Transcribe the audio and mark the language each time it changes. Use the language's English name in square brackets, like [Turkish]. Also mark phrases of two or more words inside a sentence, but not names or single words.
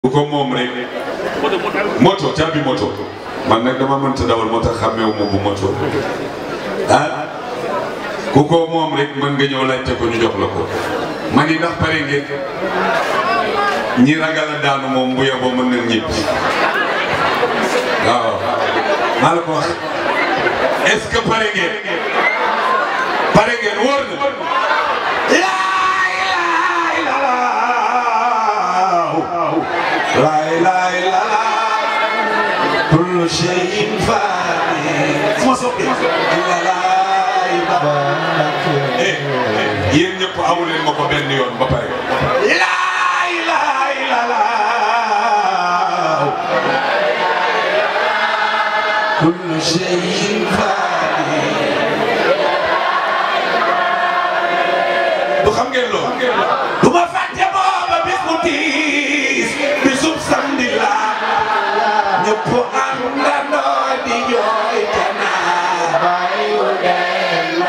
[Wolof] bu ko moom rek moto caabi moto man nag dama mënta dawal moo tax xàmmeewu ma bu moto ah ku ko moom rek mën nga ñëw laajte ko ñu jox la ko man yi ndax pare ngeen ñi ragal a daanu moom bu yeboo mën nañ ñibbi waaw maa la ko wax [French] est-ce que [Wolof] pare ngeen wóor na [Arabic] لا إله إلا الله كل شيء فاني ما سوقي إلا لا yéen ñëpp amu leen ma ko benn yoon ba pare لا إله إلا الله كل شيء فاني [Wolof] du xam ngeen loolu du ma fàtte booba bis mu tiis bisub samedi la ñëpp àndandoo di jooy te naa bayu dem